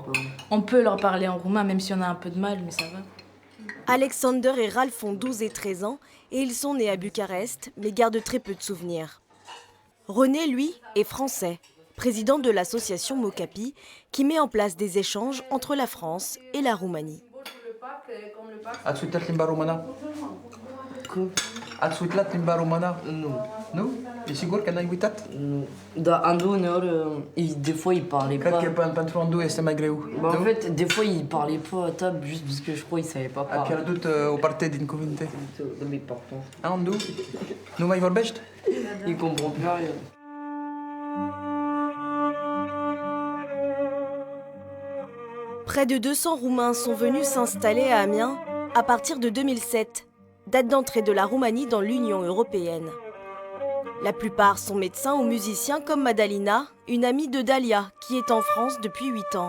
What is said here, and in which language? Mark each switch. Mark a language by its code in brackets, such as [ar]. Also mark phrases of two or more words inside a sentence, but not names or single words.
[fr] On peut leur parler en roumain, même si on a un peu de mal, mais ça va. Alexander et Ralph ont 12 et 13 ans et ils sont nés à Bucarest, mais gardent très peu de souvenirs. René, lui, est français, président de l'association Mocapi, qui met en place des échanges entre la France et la Roumanie. [ro] Ați uitat limba română? Cum? Ați uitat limba română? Nu. Nu? E sigur că n-ai uitat? Nu. Dar Ando, uneori, [fr] des fois, il parlait [ro] Cred [fr] pas. [ro] că pentru Andu este mai greu. [fr] Bah, en [ro] Nu? [fr] fait, des fois, il parlait pas à table juste parce que je crois qu'il savait pas [ro] A [fr] parler. [ro] pierdut o parte din cuvinte. [fr] Mais par contre, [ro] Andu? Nu mai vorbești? [fr] il comprend plus rien. Près de 200 Roumains sont venus s'installer à Amiens à partir de 2007, date d'entrée de la Roumanie dans l'Union européenne. La plupart sont médecins ou musiciens comme Madalina, une amie de Dalia qui est en France depuis 8 ans.